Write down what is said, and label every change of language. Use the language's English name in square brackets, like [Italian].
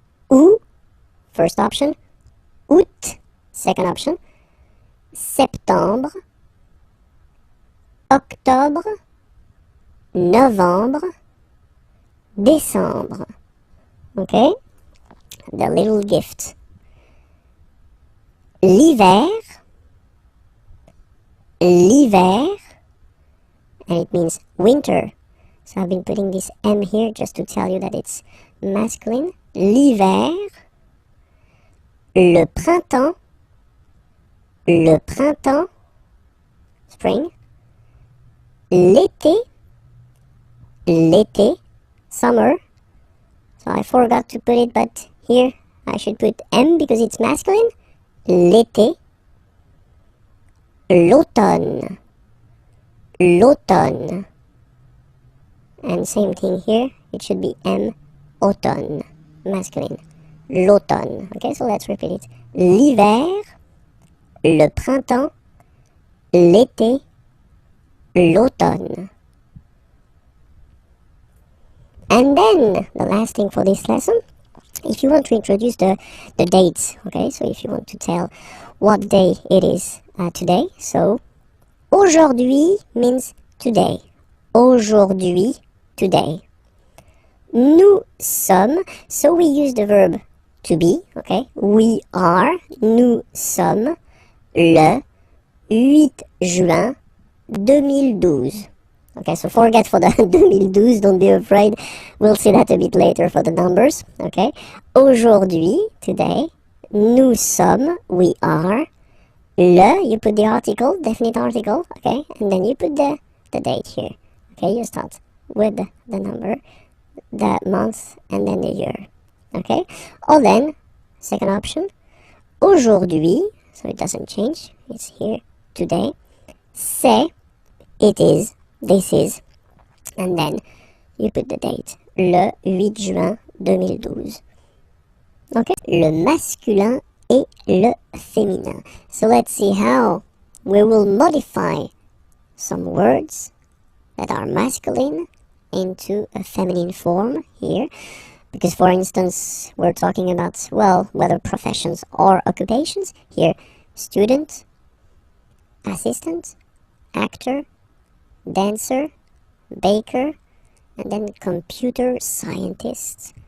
[English] Août, first option. Août, second option. [French] Septembre, octobre, novembre, décembre. [English] Okay, the little gift. [French] L'hiver, l'hiver, [English] and it means winter. So I've been putting this M here just to tell you that it's masculine. [French] L'hiver, le printemps, le printemps, spring, l'été, l'été, summer. [English] So I forgot to put it, but here I should put M because it's masculine. [French] L'été, l'automne, l'automne. [English] And same thing here, it should be M, automne, masculine, l'automne. Okay, so let's repeat it. [French] L'hiver, le printemps, l'été, l'automne. [English] And then, the last thing for this lesson, if you want to introduce the dates, okay, so if you want to tell what day it is today, so aujourd'hui means today. [French] Aujourd'hui, today. Nous sommes, [English] so we use the verb to be, okay, we are, [French] nous sommes, le 8 juin 2012. [English] Okay, so forget for the 2012, don't be afraid. We'll see that a bit later for the numbers. Okay, aujourd'hui, today, [French] nous sommes, [English] we are, le, you put the article, definite article, okay, and then you put the date here. Okay, you start with the number, the month, and then the year. Okay, or then, second option, aujourd'hui, so it doesn't change, it's here, today, [French] c'est, [English] it is, this is, and then you put the date, [French] le 8 juin 2012. Okay, le masculin et le féminin. [English] So let's see how we will modify some words that are masculine into a feminine form here. Because for instance, we're talking about, well, whether professions or occupations. Here, student, assistant, actor, dancer, baker, and then computer scientist.